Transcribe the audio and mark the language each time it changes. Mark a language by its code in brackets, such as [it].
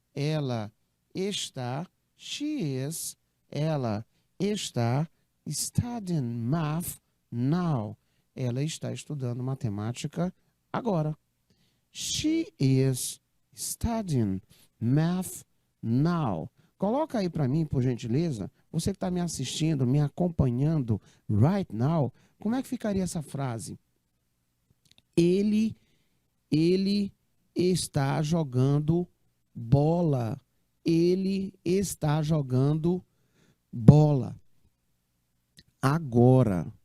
[pt] Ela está, [en] she is, [pt] ela está [en] studying math now. [pt] Ela está estudando matemática agora. [en] She is studying math now. [pt] Coloca aí para mim, por gentileza, você que está me assistindo, me acompanhando [en] right now, [pt] como é que ficaria essa frase? Ele está jogando bola. Ele está jogando bola. Agora.